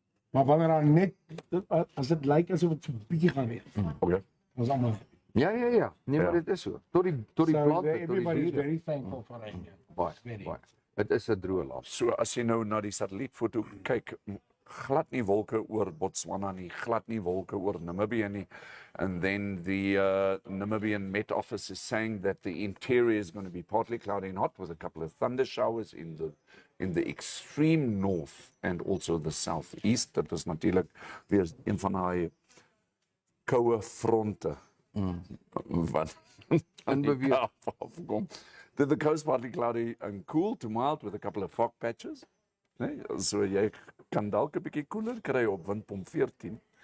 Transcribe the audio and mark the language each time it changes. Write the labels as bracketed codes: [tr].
[af] maar wanneer daar net, as dit lyk asof dit so 'n bietjie gaan wees, [en] Okay. [af] ons almal. Ja. Nee, maar dit is so. Tot die plante, tot die [en] everybody is [af] diere. [en] very thankful for rain. [af] Baie. Dit is 'n droë land. So as jy nou na die satellietfoto kyk, glad nie wolke oor Botswana nie, glad nie wolke oor Namibia nie. [en] And then the Namibian Met Office is saying that the interior is going to be partly cloudy and hot with a couple of thunder showers in the extreme north and also the southeast. [af] Dit is natuurlik weer een van daai koue fronte wat In beweeg. afkom. [en] The coast partly cloudy and cool to mild with a couple of fog patches. [af] Nee, so jy kan dalk 'n bietjie koeler kry op windpomp 14.